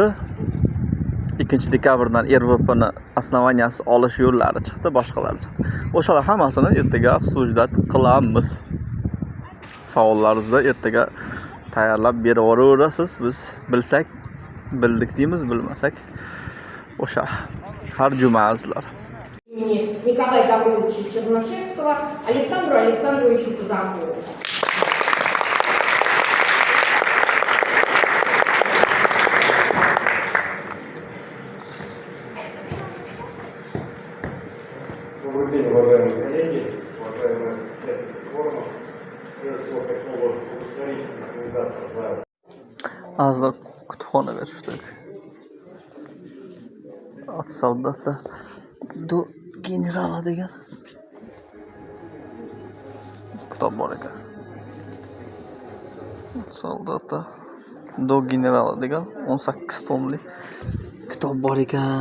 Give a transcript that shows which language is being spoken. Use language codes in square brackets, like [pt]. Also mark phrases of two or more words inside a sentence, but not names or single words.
[uz] 2 dekabrdan RVPni основанияsi olish yo'llari chiqdi, boshqalari chiqdi. O'shalar hammasini ertaga obsujdat qilamiz. Savollaringizni ertaga tayyorlab beraverasiz. Biz bilsak bildik deymiz, bilmasak o'sha har juma azizlar. [ru] Николая Гавриловича Чернышевского, Александру Александровичу Казакову. Добрый день, уважаемые коллеги, уважаемые участники форума. Прежде всего хочу поблагодарить организаторов за... [uz] Azizlar, kutubxonaga tushdik. [ru] От солдата до генерала [uz] degan kitob bor ekan. [ru] Солдата до генерала [uz] degan 18 tomli kitob bor ekan.